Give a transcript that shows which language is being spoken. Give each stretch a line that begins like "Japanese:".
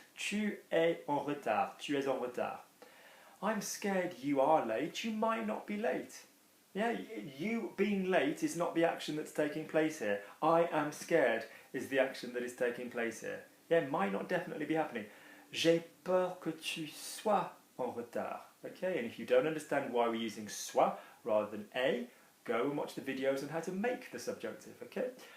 French: Tu es en retard. Tu es en retard.
English: I'm scared you are late. You might not be late. Yeah, you being late is not the action that's taking place here. I am scared is the action that is taking place here. Yeah, it might not definitely be happening.
French: J'ai peur que tu sois en retard.
English: Okay, and if you don't understand why we're using soit rather than a, go and watch the videos on how to make the subjunctive, okay?